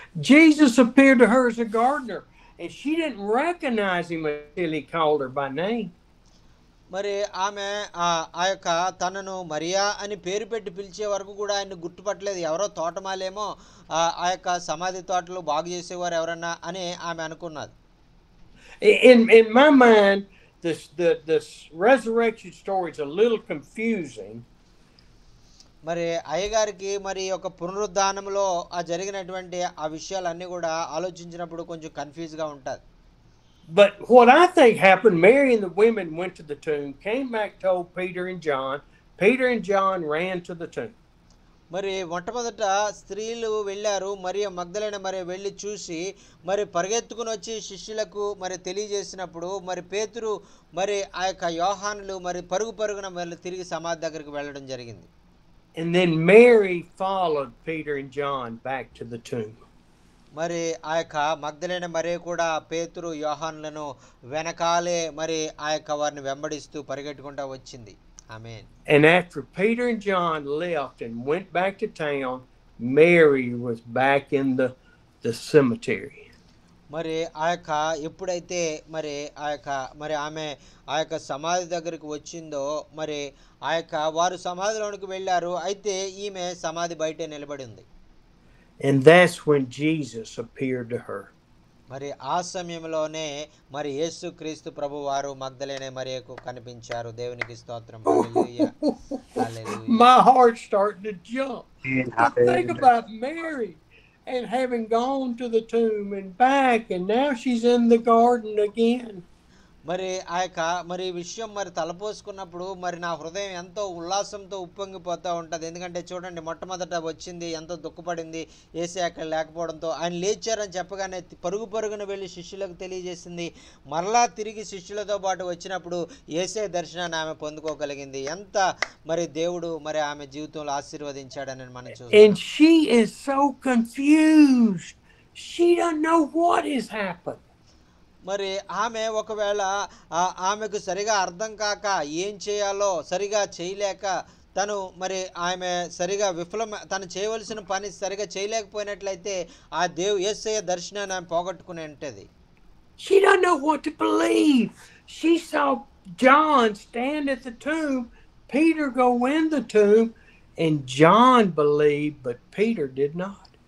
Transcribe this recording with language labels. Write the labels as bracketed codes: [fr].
[en] Jesus appeared to her as a gardener, and she didn't recognize him until he called her by name. [te] మరి ఆమె ఆ యొక్క తనను మరియా అని పేరు పెట్టి పిలిచే వరకు కూడా ఆయన్ని గుర్తుపట్టలేదు. ఎవరో తోటమాలేమో ఆ యొక్క సమాధి తోటలు బాగు చేసేవారు ఎవరన్నా అని ఆమె అనుకున్నది. [en] In my mind, this resurrection story is a little confusing. [te] మరి అయ్యగారికి మరి ఒక పునరుద్ధానంలో జరిగినటువంటి ఆ విషయాలన్నీ కూడా ఆలోచించినప్పుడు కొంచెం కన్ఫ్యూజ్గా ఉంటుంది. [en] But what I think happened, Mary and the women went to the tomb, came back, told Peter and John. Peter and John ran to the tomb. [te] మరి మొట్టమొదట స్త్రీలు వెళ్ళారు, మరియ మగ్దలేన మరి వెళ్ళి చూసి మరి పరిగెత్తుకుని వచ్చి శిష్యులకు మరి తెలియజేసినప్పుడు మరి పేతురు మరి ఆ యొక్క యోహానులు మరి పరుగున మళ్ళీ తిరిగి సమాధి దగ్గరికి వెళ్ళడం జరిగింది. [en] And then Mary followed Peter and John back to the tomb. [te] మరి ఆ యొక్క మగ్దలేన మరియ కూడా పేతురు యోహానులను వెనకాలే మరి ఆ యొక్క వారిని వెంబడిస్తూ పరిగెట్టుకుంటూ వచ్చింది. ఆమేన్. [en] And after Peter and John left and went back to town, Mary was back in the cemetery. [te] మరి ఆ యొక్క ఎప్పుడైతే మరి ఆ యొక్క మరి ఆమె ఆ యొక్క సమాధి దగ్గరికి వచ్చిందో మరి ఆ యొక్క వారు సమాధిలోనికి వెళ్ళారు. అయితే ఈమె సమాధి బయటే నిలబడి ఉంది. [en] And that's when Jesus appeared to her. [te] మరి ఆ సమయంలోనే మరి యేసుక్రీస్తు ప్రభు వారు మగ్దలేనే మరియకు కనిపించారు. దేవునికి స్తోత్రం. హల్లెలూయా. హల్లెలూయా. [en] My heart's starting to jump. I think about Mary and having gone to the tomb and back, and now she's in the garden again. [te] మరి ఆ యొక్క మరి విషయం మరి తలపోసుకున్నప్పుడు మరి నా హృదయం ఎంతో ఉల్లాసంతో ఉప్పొంగిపోతూ ఉంటుంది. ఎందుకంటే చూడండి, మొట్టమొదట వచ్చింది ఎంతో దుఃఖపడింది యేసయ్య అక్కడ లేకపోవడంతో. ఆయన లేచారని చెప్పగానే పరుగు పరుగున వెళ్ళి శిష్యులకు తెలియజేసింది. మరలా తిరిగి శిష్యులతో పాటు వచ్చినప్పుడు యేసయ్య దర్శనాన్ని ఆమె పొందుకోగలిగింది. ఎంత మరి దేవుడు మరి ఆమె జీవితంలో ఆశీర్వదించాడని మనం చూస్తాం. [en] And she is so confused. She doesn't know what has happened. [te] మరి ఆమె ఒకవేళ ఆమెకు సరిగా అర్థం కాక ఏం చేయాలో సరిగా చేయలేక తను మరి ఆమె సరిగా తను చేయవలసిన పని సరిగా చేయలేకపోయినట్లయితే ఆ యేసయ్య దర్శనాన్ని ఆమె పోగొట్టుకుని ఉంటుంది. [en] She doesn't know what to believe. She saw John stand at the tomb, Peter go in the tomb, and John believed, but Peter did not.